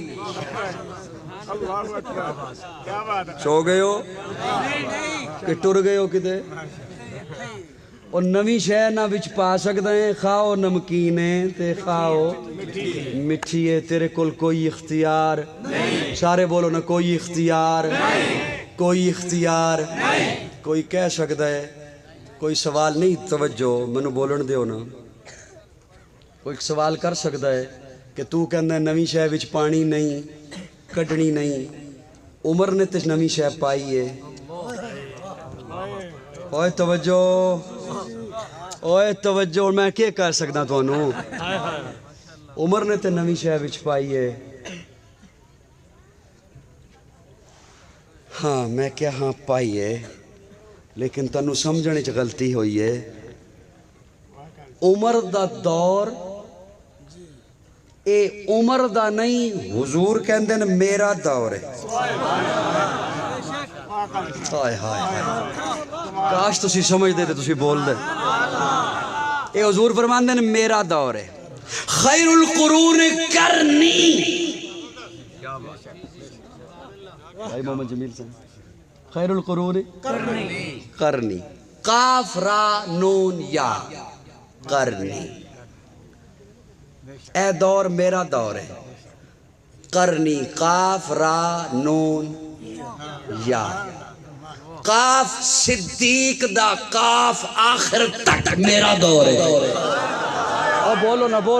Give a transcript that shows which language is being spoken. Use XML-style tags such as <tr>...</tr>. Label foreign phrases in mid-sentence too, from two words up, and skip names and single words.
<pa>سو گئے ہو کہ ٹر گئے ہو کتے، اور نویں شے نہ وچ پا سکدا ہے خواہ نمکین ہے تے خواہ مٹھی ہے، تیرے کول کوئی اختیار، سارے بولو نا کوئی اختیار، کوئی اختیار، کوئی کہہ سکتا ہے، کوئی سوال نہیں، توجہ منو بولن دیو نا، کوئی سوال کر سکتا ہے کہ تو کہنا ہے نویں شے وچ پانی نہیں کڈنی نہیں، عمر نے تے نویں شے پائی ہے، اوے توجہ اوے توجہ، میں کیا کر سکتا تو انہوں، عمر نے تے نویں شے وچ پائی ہے، ہاں میں کیا ہاں پائی ہے، لیکن تنو سمجھنے چ غلطی ہوئی ہے، عمر دا دور اے عمر دا نہیں حضور کہندے نے میرا دور ہے ہائے ہائے کاش تسی سمجھ دے تسی بول دے اے حضور فرماندے نے میرا دور ہے</pa> <ar>خیر القرون</ar> <pa>کرنی بھائی محمد جمیل سے</pa> <ar>خیر القرون</ar> <pa>کرنی قاف را نون یا کرنی اے دور میرا دور ہے کرنی قاف را نون یا قاف صدیق دا قاف آخر تک میرا دور ہے اب بولو نا بولو</pa>